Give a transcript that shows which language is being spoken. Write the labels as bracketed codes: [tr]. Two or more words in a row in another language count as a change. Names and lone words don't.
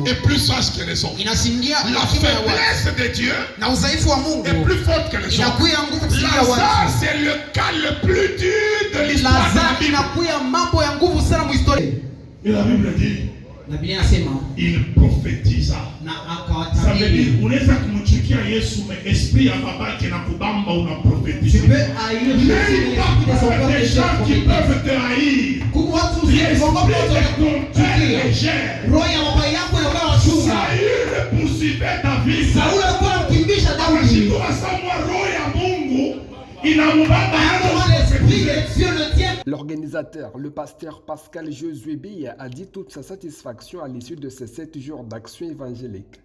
[fr] est plus sage que les hommes. La faiblesse de Dieu est plus forte que les hommes. Lazare, c'est le cas le plus dur de l'histoire. Et la Bible dit, il prophétisa. Ça veut dire, [sw] unaweza kumchukia Yesu [fr] mais esprit [sw] ya babake na kubamba una prophétiser. [fr] Mais il y a des gens qui peuvent te haïr. Saül poursuivait David. L'organisateur, le pasteur Pascal Josué Bia, a dit toute sa satisfaction à l'issue de ces 7 jours d'action évangélique.